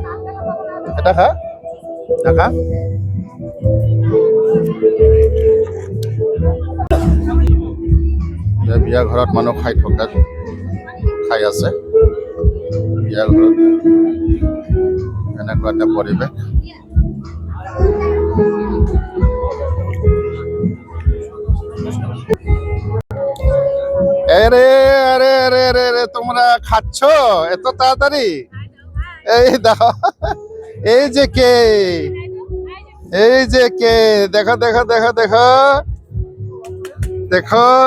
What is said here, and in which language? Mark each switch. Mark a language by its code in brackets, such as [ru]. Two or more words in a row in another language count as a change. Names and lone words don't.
[as] এটা খা দেখা। বিয়া ঘৰত মানুহ খাই আছে। বিয়া ঘৰত এনেকুৱা এটা পৰিৱেশ। [bn] আরে আরে আরে আরে আরে তোমরা খাচ্ছ এত তাড়াতাড়ি? এই দেখো, এই যে কে দেখো দেখো দেখো দেখো দেখো।